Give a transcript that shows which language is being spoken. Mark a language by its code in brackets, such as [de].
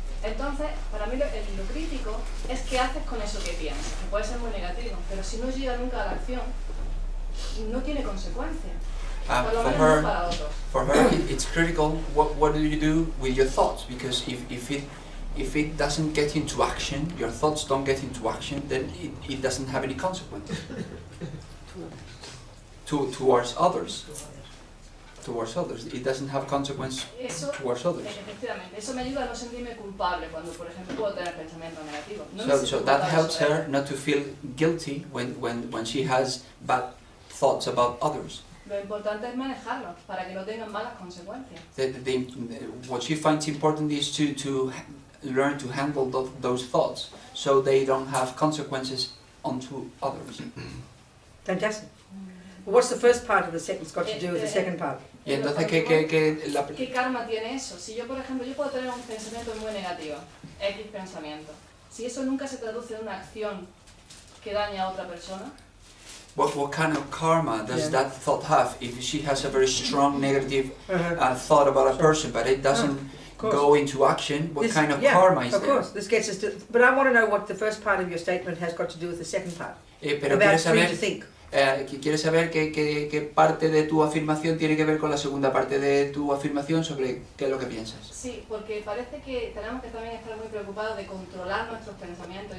[es] Entonces, para mí lo crítico es qué haces con eso que piensas, que puede ser muy negativo, pero si no llega nunca a la acción, no tiene consecuencias. Por lo menos no para otros. [en] For her, it's critical. What do you do with your thoughts? Because if it doesn't get into action, your thoughts don't get into action, then it doesn't have any consequence towards others. Towards others, it doesn't have consequence towards others. [es] Efectivamente, eso me ayuda a no sentirme culpable cuando, por ejemplo, puedo tener pensamientos negativos. No [en] So that helps her not to feel guilty when she has bad thoughts about others. [es] Lo importante es manejarlos para que no tengan malas consecuencias. [en] What she finds important is to learn to handle those thoughts so they don't have consequences onto others. Fantastic. Well, what's the first part of the sentence got to do with the second part? [es] Y entonces, ¿qué karma tiene eso? Si yo, por ejemplo, yo puedo tener un pensamiento muy negativo, X pensamiento, si eso nunca se traduce en una acción que daña a otra persona, [en] what kind of karma does that thought have if she has a very strong negative thought about a person, but it doesn't go into action? What kind of karma is there? Of course, this gets us to. But I want to know what the first part of your statement has got to do with the second part. [es] Pero [en] about free to think. [es] ¿Quieres saber qué parte de tu afirmación tiene que ver con la segunda parte de tu afirmación sobre qué es lo que piensas? Sí, porque parece que tenemos que también estar muy preocupados de controlar nuestros pensamientos.